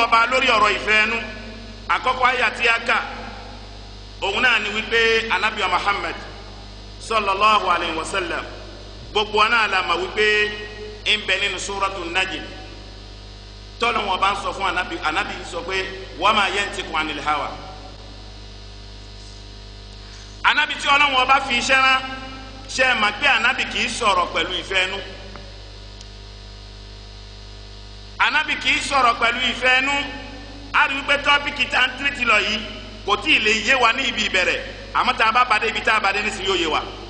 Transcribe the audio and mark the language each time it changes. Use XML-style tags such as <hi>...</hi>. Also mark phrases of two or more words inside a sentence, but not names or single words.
<yo>ọba lórí ọ̀rọ̀ ìfẹ́ ẹnu àkọ́kọ́ àyà tí a kà òun náà ni wípé anabi Muhammad</yo> <ar>صلى الله عليه وسلم</ar> <yo>gbogbo wa náà la ma wípé ń bẹ nínú suratu Najm tọ́lọ̀ wọn bá ń sọ fún anabi sọ pé</yo> <ar>وما ينطق عن الهوى</ar> <yo>anabi tí Ọlọ́hun bá fi iṣẹ́ rán ṣe é mà pé anabi kì í sọ̀rọ̀ pẹ̀lú ìfẹ́ inú anabi kì í sọ̀rọ̀ pẹ̀lú ìfẹ́ inú a rí wípé tọ́pìkì tá à ń tírìtì lọ yìí kò tí ì lè yé wa ní ibi ìbẹ̀rẹ̀ àmọ́ tá a bá bàdé ibi tá a bàdé nísìnyí yóò yé wa</yo>